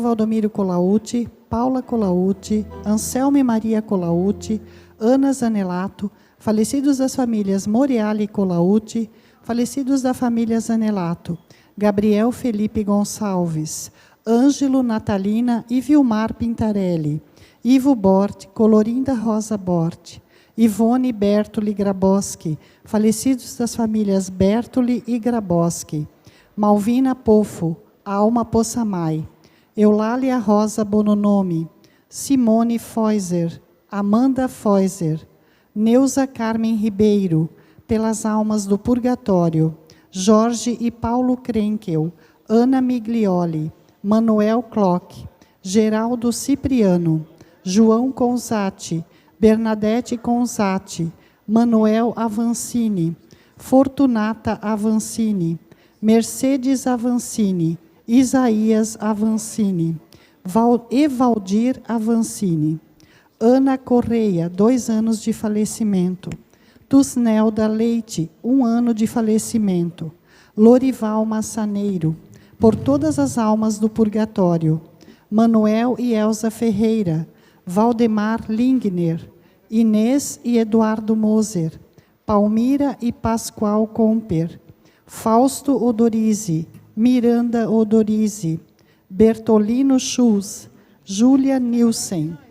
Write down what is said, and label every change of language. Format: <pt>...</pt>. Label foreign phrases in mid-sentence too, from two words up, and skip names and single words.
<pt>Valdomiro Colautti, Paula Colautti, Anselmo e Maria Colautti, Ana Zanelato, falecidos das famílias Moriali e Colautti, falecidos da família Zanelato, Gabriel Felipe Gonçalves, Ângelo, Natalina e Vilmar Pintarelli, Ivo Bort, Colorinda Rosa Bort, Ivone Bertoli Grabowski, falecidos das famílias Bertoli e Grabowski, Malvina Pofo, Alma Possamay, Eulália Rosa Bononomi, Simone Feuser, Amanda Feuser, Neuza Carmen Ribeiro, pelas almas do purgatório, Jorge e Paulo Krenkel, Ana Miglioli, Manuel Klock, Geraldo Cipriano, João Conzati, Bernadette Conzati, Manuel Avancini, Fortunata Avancini, Mercedes Avancini, Isaías Avancini, Evaldir Avancini, Ana Correia, 2 anos de falecimento, Tusnelda Leite, 1 ano de falecimento, Lorival Massaneiro, por todas as almas do purgatório, Manuel e Elza Ferreira, Valdemar Lingner, Inês e Eduardo Moser, Palmira e Pascoal Comper, Fausto Odorizzi, Miranda Odorizzi, Bertolino Schulz, Júlia Nilsen,</pt>